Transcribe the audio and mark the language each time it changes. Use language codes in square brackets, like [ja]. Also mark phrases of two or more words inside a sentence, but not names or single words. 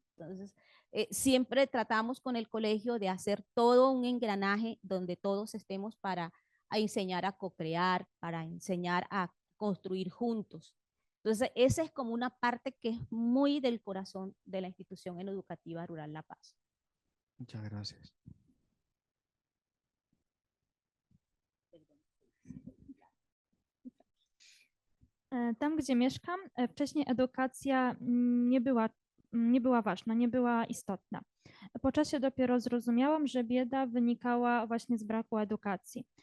[es] Entonces, siempre tratamos con el colegio de hacer todo un engranaje donde todos estemos para enseñar a co-crear, para enseñar a construir juntos. Entonces, esa es como una parte que es muy del corazón de la institución educativa rural La Paz. Muchas gracias. [pl] Tam, gdzie mieszkam, wcześniej edukacja nie była ważna, nie była istotna. Po czasie dopiero zrozumiałam, że bieda wynikała właśnie z braku edukacji.